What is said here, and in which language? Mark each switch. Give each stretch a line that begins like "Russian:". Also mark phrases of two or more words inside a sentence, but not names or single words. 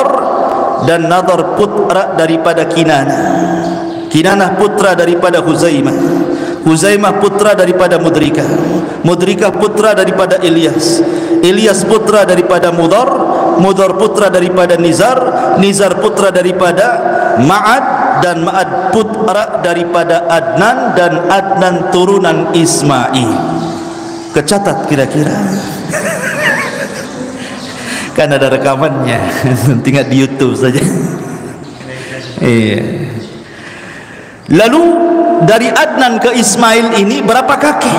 Indonesian: dan Nadhar putra daripada Kinanah, Kinanah putra daripada Huzaimah, Huzaimah putra daripada Mudrikah, Mudrikah putra daripada Ilyas, Ilyas putra daripada Mudhar, Mudhar putra daripada Nizar, Nizar putra daripada Ma'ad, dan Ma'ad putra daripada Adnan, dan Adnan turunan Ismail. kecatat kira-kira. Kan ada rekamannya, tinggal di YouTube saja. Iya. Lalu dari Adnan ke Ismail ini berapa kakek?